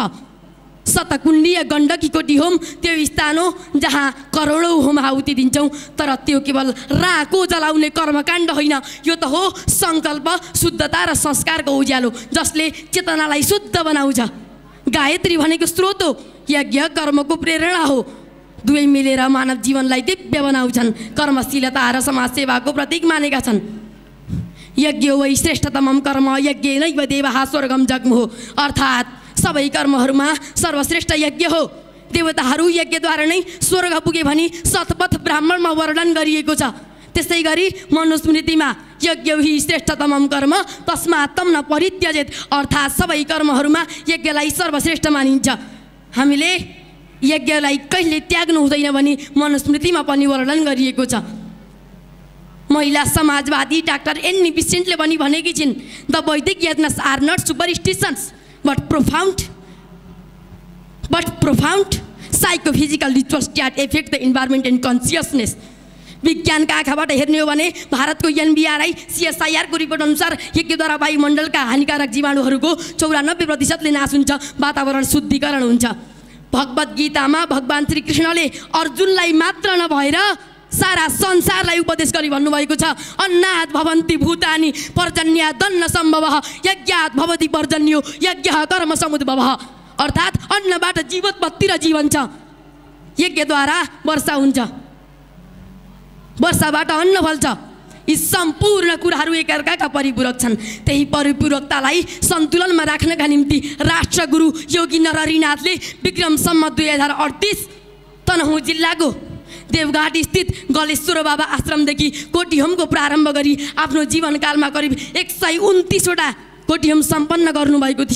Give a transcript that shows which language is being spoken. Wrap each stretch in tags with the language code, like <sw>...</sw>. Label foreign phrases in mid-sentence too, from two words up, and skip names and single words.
<ne>शतकुण्डीय गण्डकी कोटी होम त्यो स्थान हो जहाँ करोडौँ होम आहुति दिन्छौँ, तर त्यो केवल राको जलाउने कर्मकाण्ड होइन, यो त हो सङ्कल्प, शुद्धता र संस्कारको उज्यालो, जसले चेतनालाई शुद्ध बनाउँछ। गायत्री भनेको स्रोत हो, यज्ञ कर्मको प्रेरणा हो। दुवै मिलेर मानव जीवनलाई दिव्य बनाउँछन्, कर्मशीलता र समाजसेवाको प्रतीक मानेका छन्।</ne> <sa>यज्ञ वै श्रेष्ठतमम कर्म यज्ञ नैव देवः स्वर्गम जग्मुः,</sa> <ne>अर्थात् सबै कर्महरूमा सर्वश्रेष्ठ यज्ञ हो। देवताहरू यज्ञद्वारा नै स्वर्ग पुगे भनी शतपथ ब्राह्मणमा वर्णन गरिएको छ। त्यसै गरी मनुस्मृतिमा</ne> <sa>यज्ञ हि श्रेष्ठतमम कर्म तस्मात् तं न परित्यजेत्,</sa> <ne>अर्थात् सबै कर्महरूमा यज्ञलाई सर्वश्रेष्ठ मानिन्छ। हामीले यज्ञलाई कहिले त्याग्नु हुँदैन भनी मनुस्मृतिमा पनि वर्णन गरिएको छ। महिला समाजवादी डाक्टर एन्नी बिसेन्टले पनि भनेकी छिन्,</ne> <en>The Vedic yajnas are not superstitions but profound psychophysical rituals that affect the environment and consciousness।</en> <ne>विज्ञानका आँखाबाट हेर्ने हो भने भारतको NBRI CSIR को रिपोर्ट अनुसार यज्ञद्वारा वायुमण्डलका हानिकारक जीवाणुहरूको 94% नाश हुन्छ, वातावरण शुद्धिकरण हुन्छ। भगवत गीतामा भगवान श्री कृष्णले अर्जुनलाई मात्र नभएर सारा संसारलाई उपदेश गरी भन्नुभएको छ,</ne> <sa>अन्नात् भवन्ति भूतानि पर्जन्यात् दन्न सम्भवः यज्ञात् भवति पर्जन्यो यज्ञः कर्म समुद्भवः,</sa> <ne>अर्थात् अन्नबाट जीवोत्पत्ति र जीवन छ। यज्ञद्वारा वर्षा हुन्छ, वर्षाबाट अन्न फल्छ। यी सम्पूर्ण कुराहरू एकअर्काका परिपूरक छन्। त्यही परिपूरकतालाई सन्तुलनमा राख्नका निम्ति राष्ट्रगुरु योगी नरहरिनाथले विक्रम सम्वत 2038 तनहुँ जिल्लाको देवघाट स्थित गलेश्वर बाबा आश्रमदेखि कोटीहोमको प्रारम्भ गरी आफ्नो जीवनकालमा करिब 129वटा कोटीहोम सम्पन्न गर्नुभएको थियो।</ne>